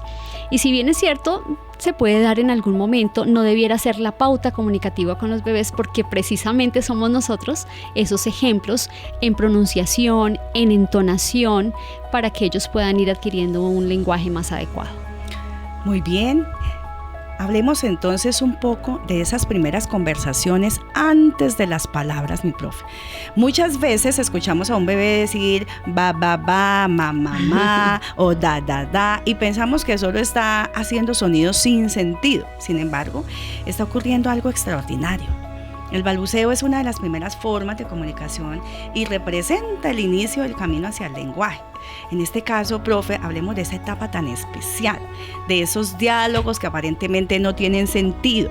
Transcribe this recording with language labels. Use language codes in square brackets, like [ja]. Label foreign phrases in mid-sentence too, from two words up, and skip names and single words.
[es] Y si bien es cierto, se puede dar en algún momento, no debiera ser la pauta comunicativa con los bebés, porque precisamente somos nosotros esos ejemplos en pronunciación, en entonación, para que ellos puedan ir adquiriendo un lenguaje más adecuado. Muy bien. Hablemos entonces un poco de esas primeras conversaciones antes de las palabras, mi profe. Muchas veces escuchamos a un bebé decir ba, ba, ba, ma, ma, ma, o da, da, da, y pensamos que solo está haciendo sonidos sin sentido. Sin embargo, está ocurriendo algo extraordinario. El balbuceo es una de las primeras formas de comunicación y representa el inicio del camino hacia el lenguaje. En este caso, profe, hablemos de esa etapa tan especial, de esos diálogos que aparentemente no tienen sentido.